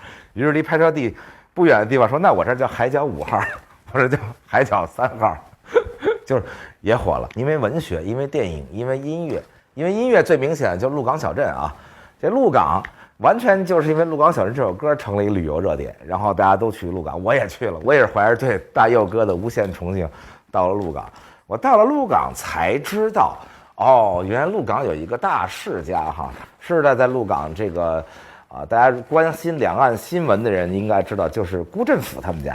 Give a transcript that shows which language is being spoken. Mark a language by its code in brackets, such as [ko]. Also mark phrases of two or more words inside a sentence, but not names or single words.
[zh] 於是離拍攝地不遠的地方說，那我這兒叫海角5號，或者叫海角3號，就是也火了。因為文學，因為電影，因為音樂，因為音樂最明顯的就是鹿港小鎮啊，這鹿港。完全就是因為《鹿港小鎮》這首歌成了一個旅遊熱點，然後大家都去鹿港，我也去了，我也是懷着對大佑哥的無限崇敬到了鹿港。我到了鹿港才知道，哦，原來鹿港有一個大世家哈。是的，在鹿港這個大家關心兩岸新聞的人應該知道，就是辜振甫他們家。